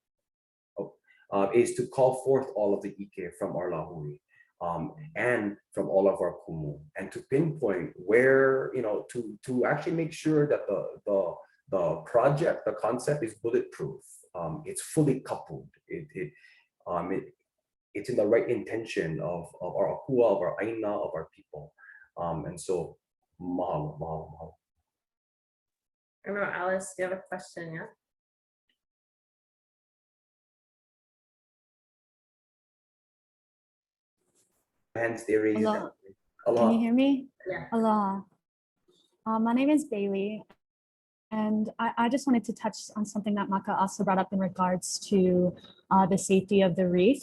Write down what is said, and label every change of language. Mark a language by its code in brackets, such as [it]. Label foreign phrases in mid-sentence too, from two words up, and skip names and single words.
[en] Is to call forth all of the Ike from our lahui, and from all of our kumu, and to pinpoint where to actually make sure that the project, the concept is bulletproof. It's fully coupled. It's in the right intention of our akua, of our aina, of our people. And so, [haw] mahalo, mahalo, mahalo. [en] I don't know, Alice, do you have a question, yeah? Hands they raised. Aloha. Aloha. Can you hear me? Yeah. Aloha. My name is Bailey, and I just wanted to touch on something that Maka also brought up in regards to the safety of the reef.